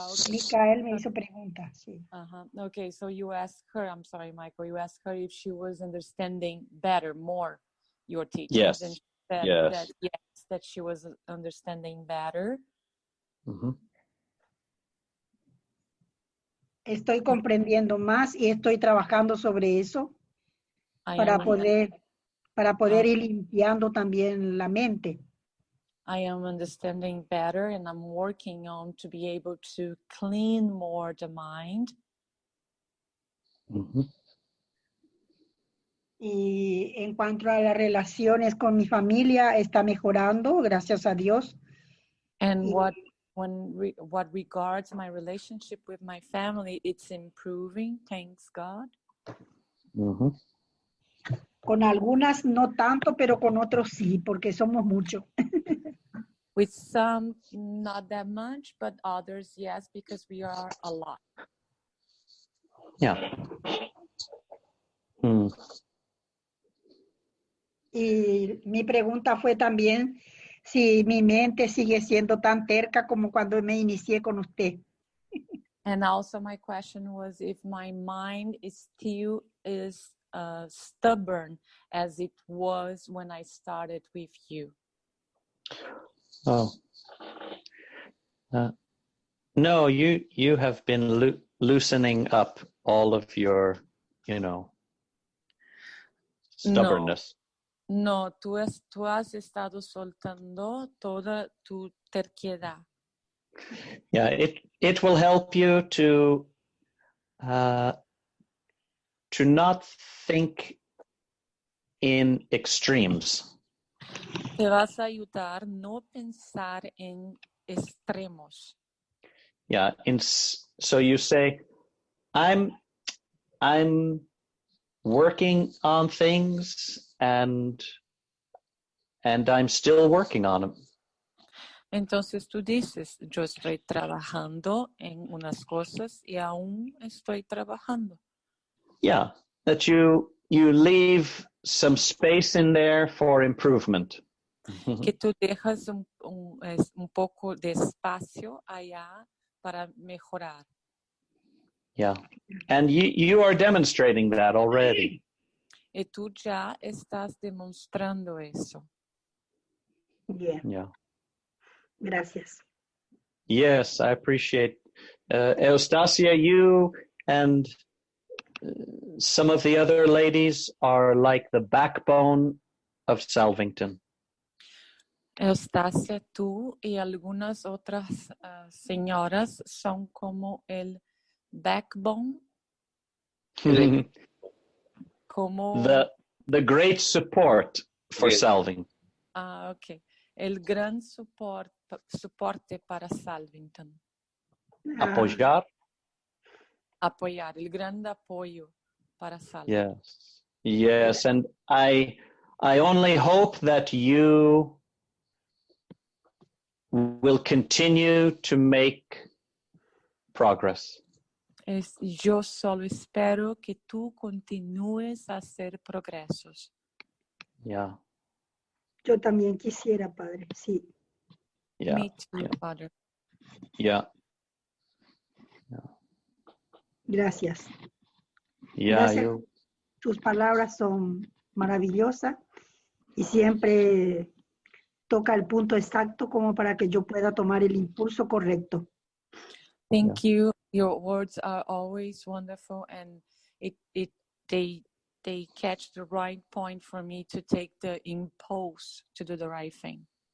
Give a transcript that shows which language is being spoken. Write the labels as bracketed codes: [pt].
[es] Micael me hizo preguntas, sí. [en] Okay, so you asked her, I'm sorry, Michael, you asked her if she was understanding better, more your teachings. Yes. And she said Yes. that yes, that she was understanding better. [es] Estoy comprendiendo más y estoy trabajando sobre eso para poder ir limpiando también la mente. [en] I am understanding better and I'm working on to be able to clean more the mind. [es] Y en cuanto a las relaciones con mi familia, está mejorando, gracias a Dios. [en] And what regards my relationship with my family, it's improving, thanks God. [es] Con algunas no tanto, pero con otros sí, porque somos muchos. [en] With some, not that much, but others, yes, because we are a lot. Yeah. [es] Y mi pregunta fue también si mi mente sigue siendo tan terca como cuando me inicié con usted. [en] And also my question was if my mind is still stubborn as it was when I started with you. Oh. No, you have been loosening up all of your, stubbornness. [es] No, tú has estado soltando toda tu terquedad. [en] Yeah, it will help you to not think in extremes. [es] Te vas a ayudar no pensar en extremos. [en] Yeah, so you say, I'm working on things and I'm still working on them. [es] Entonces tú dices, yo estoy trabajando en unas cosas y aún estoy trabajando. [en] Yeah, that you leave some space in there for improvement. [es] Que tú dejas un poco de espacio allá para mejorar. [en] Yeah, and you are demonstrating that already. [es] Y tú ya estás demostrando eso. [en] Yeah. [es] Gracias. [en] Yes, I appreciate. Eustacia, you and some of the other ladies are like the backbone of Salvington. [es] Eustacia, tú y algunas otras señoras son como el backbone. Como [en] the great support for Salvington. Okay. [es] El gran soporte para Salvington. Apoyar. Apoyar, el gran apoyo para Salvington. [en] Yes, and I only hope that you will continue to make progress. [es] Yo solo espero que tú continúes a hacer progresos. [en] Yeah. [es] Yo también quisiera, Padre, sí. [en] Yeah. Me too, Father. Yeah. [es] Gracias. [en] Yeah, [es] Gracias. Tus palabras son maravillosas y siempre toca el punto exacto como para que yo pueda tomar el impulso correcto. [en] Thank you. Your words are always wonderful, and they catch the right point for me to take the impulse to do the right thing.